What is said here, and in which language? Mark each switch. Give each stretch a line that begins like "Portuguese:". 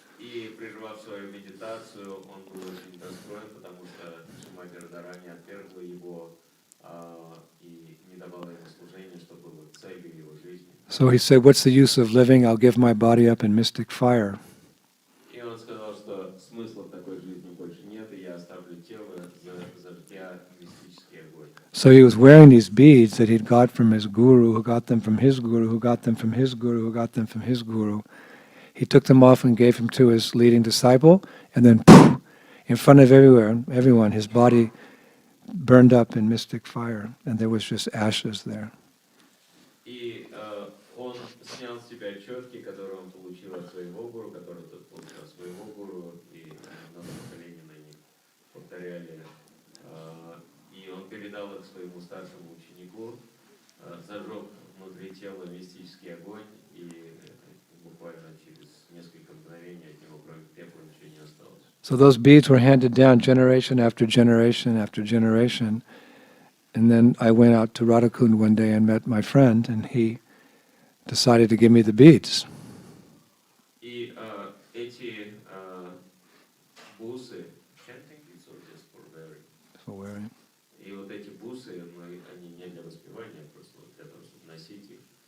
Russian: И прервав свою медитацию, он был очень расстроен, потому что Шримати Радharani отвергла его и не давала ему служения, что было целью его жизни.
English: So he said, what's the use of living? I'll give my body up in mystic fire.
Russian: И он сказал, что смысла в такой жизни больше нет, и я оставлю тело зажгя мистический огонь.
English: So he was wearing these beads that he'd got from his guru, who got them from his guru, who got them from his guru, who got them from his guru. He took them off and gave them to his leading disciple, and then poof, in front of everyone, his body burned up in mystic fire, and there was just ashes there.
Russian: И он снял с себя четки, которые он получил от своего гуру, которые тот получил от своего гуру, и много поколений на них повторяли. И он передал их своему старшему ученику, зажег внутри тела мистический огонь, и буквально через несколько мгновений от него, кроме пепла, ничего не осталось.
English: So those beads were handed down generation after generation after generation. And then I went out to Radhakund one day and met my friend, and he decided to give me the beads.
Russian: И эти бусы,
English: chanting beads or just for wearing? For wearing.
Russian: И вот эти бусы, они не для воспевания, просто для того, чтобы носить их.